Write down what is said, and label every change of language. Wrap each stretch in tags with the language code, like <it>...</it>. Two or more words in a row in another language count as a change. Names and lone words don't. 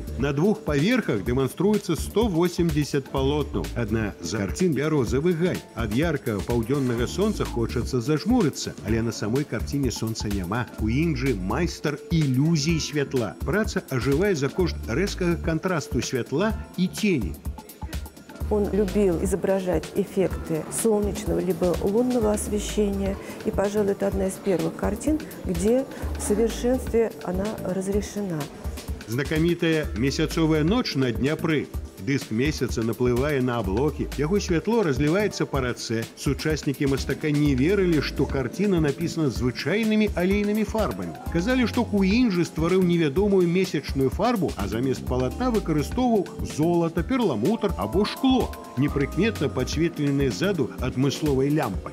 <be>На 2 паверхах дэманструецца 180 палотнаў. Адна з карцін бярозавы гай. Ад яркага паўдзённага сонца хочацца зажмурыцца, але на самой карціне сонца няма. Куінджы майстар ілюзій святла. Праца ажывае за кошт рэзкага кантрасту святла і тені.</be> <ru>Он любил изображать эффекты солнечного либо лунного освещения. И, пожалуй, это одна из первых картин, где в совершенстве она разрешена.</ru> <be>Знакамітая месяцовая ноч на Дняпры. Дыск месяца наплывае на аблокі, яго святло разліваецца па рацэ. Сучаснікі мастака не верылі, што карціна напісана звычайнымі алейнымі фарбамі. Казалі, што Куінджы стварыў невядомую месячную фарбу, а замест палатна выкарыстоўваў золата, перламутр або шкло, непрыкметна падсветленае ззаду адмысловай лямпай.</be>